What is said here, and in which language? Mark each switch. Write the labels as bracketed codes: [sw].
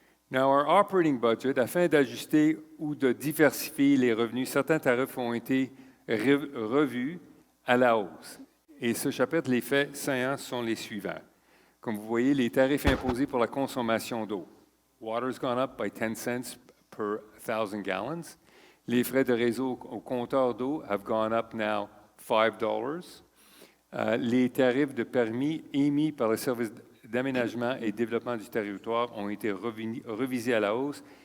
[en] Now, our operating budget, [fr] afin d'ajuster ou de diversifier les revenus, certains tarifs ont été revus à la hausse. Et ce chapitre, les faits saillants sont les suivants. Comme vous voyez, les tarifs imposés pour la consommation d'eau. [en] Water's gone up by 10 cents per 1,000 gallons. [fr] Les frais de réseau au compteur d'eau [en] have gone up now $5. [fr] Les tarifs de permis émis par le service d'aménagement et développement du territoire ont été revisés à la hausse.